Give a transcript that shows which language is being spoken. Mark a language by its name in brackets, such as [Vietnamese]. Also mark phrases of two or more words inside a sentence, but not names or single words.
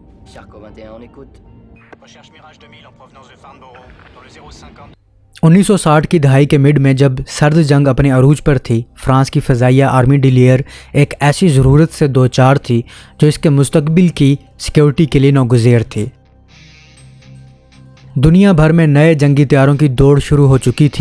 [French] Charcot 21, on écoute. Recherche Mirage 2000 en provenance de Farnborough, dans le 050. [Urdu] 1960 کی دہائی کے مڈ میں جب سرد جنگ اپنے عروج پر تھی، فرانس کی فضائیہ [French] Armée de l'Air [Urdu] ایک ایسی ضرورت سے دوچار تھی جو اس کے مستقبل کی سیکیورٹی کے لیے ناگزیر تھی۔ دنیا بھر میں نئے جنگی طیاروں کی دوڑ شروع ہو چکی تھی۔